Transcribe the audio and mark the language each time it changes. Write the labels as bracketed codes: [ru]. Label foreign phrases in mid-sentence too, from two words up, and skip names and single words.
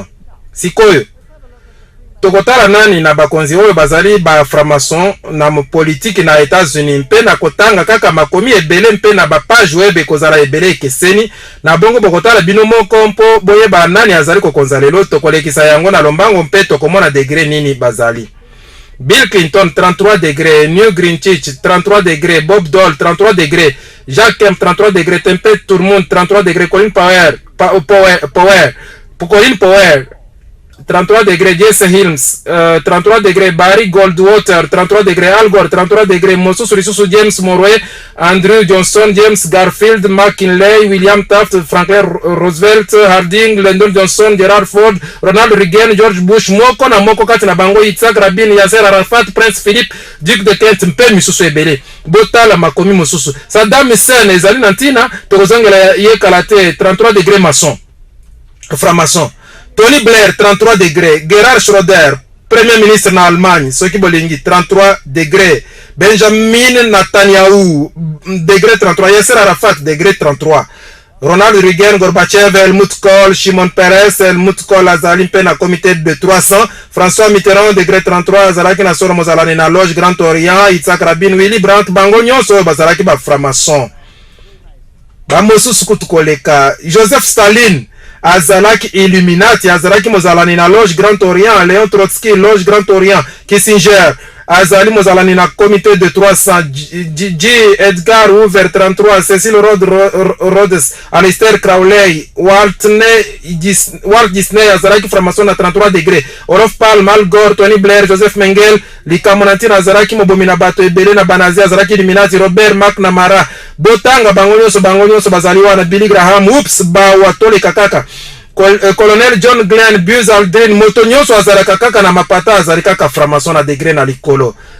[ln] Sikoyo tokotala nani na bakonzi oyo bazali ba framason na politique na États-Unis mpe na kotanga kaka makomi ebele mpe na ba page web kozala ebele ekeseni na bongo bokotala bino moko mpo boyeba nani azali kokonza lelo tokolekisa yango na lombango mpe tokomona degré nini bazali. Bill Clinton 33 degrés, New Greenwich 33 degrés, Bob Dole 33 degrés, Jacques Kemp 33 degrés, Tempête Tourmont 33 degrés, Colin Powell 33 degrés Jesse Hilms, 33 degrés Barry Goldwater, 33 degrés Al Gore, 33 degrés Mosusu Lisusu James Morway, Andrew Johnson, James Garfield, McKinley, William Taft, Franklin Roosevelt, Harding, Lyndon Johnson, Gerald Ford, Ronald Reagan, George Bush, moko na moko kati na bango Yitzhak Rabin, Yasser Arafat, Prince Philip, Duc de Kent, mpe misusu ebele. Botala makomi mosusu. Saddam Hussein ezali nantina tokozongela yekala te 33 [fr] degrés maçon. [ln] Franc-maçon. Tony Blair 33 degrés, Gerhard Schröder [fr] premier ministre en Allemagne, [ln] soki bolingi 33 degrés, Benjamin Netanyahu degré 33, Yasser Arafat degré 33, Ronald Reagan, Gorbachev, Helmut Kohl, Shimon Peres, Helmut Kohl azali mpe na [fr] comité de [ln] 300, François Mitterrand degré 33 azalaki na solo mozalani na loge Grand Orient, Yitzhak Rabin, Willy Brandt, bango nyonso bazalaki ba franc-maçon. Bamosusu kutu koleka Joseph Stalin azalaki Illuminati, azalaki mozalani na loge Grand Orient, Léon Trotsky loge Grand Orient, Kissinger azali mozalani na [fr] comité de [ln] 300, G. Edgar Hoover 33, Cecil Rhodes, Aleister Crowley, Walt Disney azalaki franc-maçon na 33 degrés, Olof Palme, Al Gore, Tony Blair, Joseph Mengele, Likamonantine azalaki mobomi na bato ebele na banazi azalaki Illuminati, Robert McNamara. Botanga bango nyonso bazali wana, Billy Graham, ups bawa toleka kaka. Colonel John Glenn, Buzz Aldrin, moto nyonso azalaka kaka na mapata azali kaka franc-maçon na degré na likolo.